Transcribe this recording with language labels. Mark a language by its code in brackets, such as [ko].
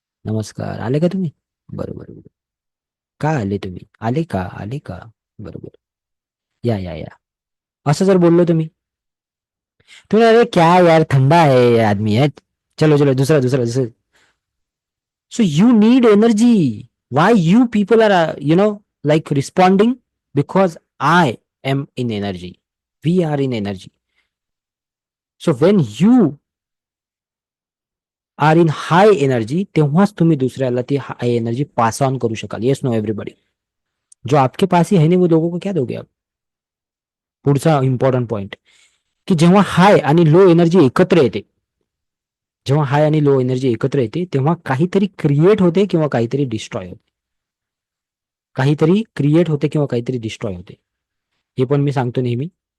[mr] नमस्कार, आले का तुम्ही? बरोबर. का आले तुम्ही? आले का? बरोबर. या या या. असं जर बोललो तुम्ही [hi] अरे क्या यार, ठंडा है ये आदमी है, चलो चलो दूसरा. [en] So you need energy. Why you people are, like responding? Because I am in energy. We are in energy. So when you are in high energy, [mr] तेव्हाच तुम्ही दुसऱ्याला ती हाय एनर्जी पास ऑन करू शकाल. [en] Yes no everybody? [hi] जो आपके पास ही है नहीं, वो लोगों को क्या दोगे आप? [mr] पुढचा इम्पॉर्टंट पॉइंट, की जेव्हा हाय आणि लो एनर्जी एकत्र येते, जेव्हा हाय आणि लो एनर्जी एकत्र येते, तेव्हा काहीतरी क्रिएट होते किंवा काहीतरी डिस्ट्रॉय होते. काहीतरी क्रिएट होते किंवा काहीतरी डिस्ट्रॉय होते. हे पण मी सांगतो नेहमी.